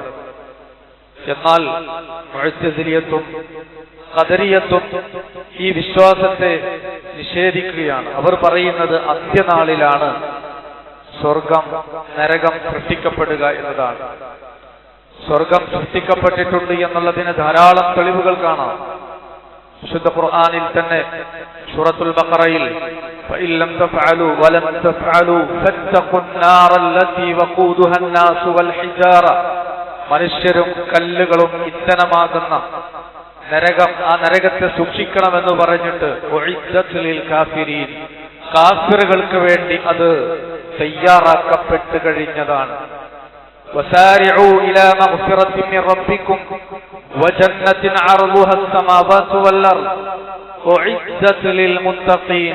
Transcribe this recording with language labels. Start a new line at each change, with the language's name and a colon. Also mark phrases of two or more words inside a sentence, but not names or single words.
Malayalam: എന്നാൽ മുഅ്തസിലിയത്തും ഖദരിയത്തും ഈ വിശ്വാസത്തെ നിഷേധിക്കുകയാണ്. അവർ പറയുന്നത് അന്ത്യനാളിലാണ് സ്വർഗം നരകം സൃഷ്ടിക്കപ്പെടുക എന്നതാണ്. സ്വർഗം സൃഷ്ടിക്കപ്പെട്ടിട്ടുണ്ട് എന്നുള്ളതിന് ധാരാളം തെളിവുകൾ കാണാം. വിശുദ്ധ ഖുർആനിൽ തന്നെ സൂറത്തുൽ ബഖറയിൽ
Arabic: فإن لم تفعلوا ولن تفعلوا فاتقوا النار التي وقودها الناس والحجارة
Malayalam: മനുഷ്യരും കല്ലുകളും ഇന്ധനമാകുന്ന നരകം, ആ നരകത്തെ സൂക്ഷിക്കണമെന്ന് പറഞ്ഞിട്ട്
Arabic: أعدت للكافرين,
Malayalam: കാഫിറുകൾക്ക് വേണ്ടി അത് തയ്യാറാക്കപ്പെട്ടു കഴിഞ്ഞതാണ്.
Arabic: وسارعوا إلى مغفرة من ربكم وجنة عرضها السماوات والأرض أعدت للمتقين.